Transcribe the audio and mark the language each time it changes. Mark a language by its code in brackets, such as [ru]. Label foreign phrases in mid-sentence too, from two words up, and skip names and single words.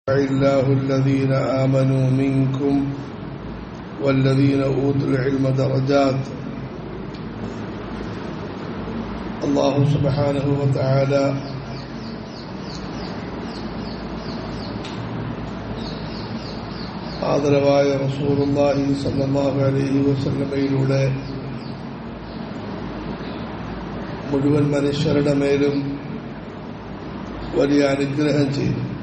[ar] الله الذين آمنوا منكم والذين أوتوا العلم درجات. الله سبحانه وتعالى [ml] ആദരവായ [ar] رسول الله صلى الله عليه [ml] വസല്ലമയിലൂടെ മുഴുവൻ മനുഷ്യരുടെ മേലും വലിയ അനുഗ്രഹം ചെയ്തു.